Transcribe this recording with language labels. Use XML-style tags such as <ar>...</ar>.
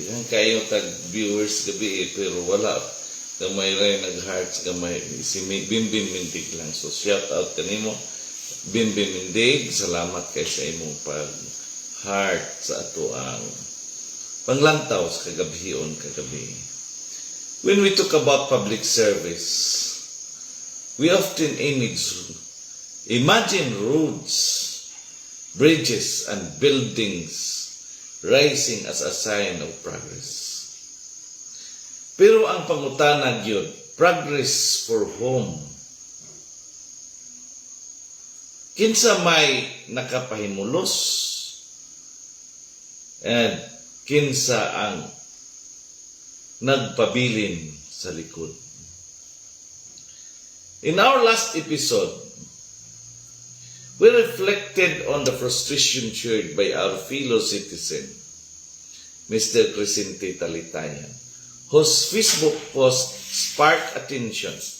<ceb>Yan kayo tag-viewers gabi pero wala. Gamay rin nag-hearts, gamay si Bimbim Mindig lang. So shout out kanimo Bimbim Mindig, salamat kay sa imong pag-heart sa ito ang Panglantaw sa kagabion kagabi.</ceb> <en>When we talk about public service, we often imagine roads, bridges, and buildings rising as a sign of progress.</en> <ceb>Pero ang pangutana gyud,</ceb> <en>progress for whom?</en> <ceb>Kinsa may nakapahimulos and kinsa ang nagpabilin sa likod.</ceb> <en>In our last episode, we reflected on the frustration shared by our fellow citizen, Mr. Crescente Talitayan, whose Facebook post sparked attention.</en>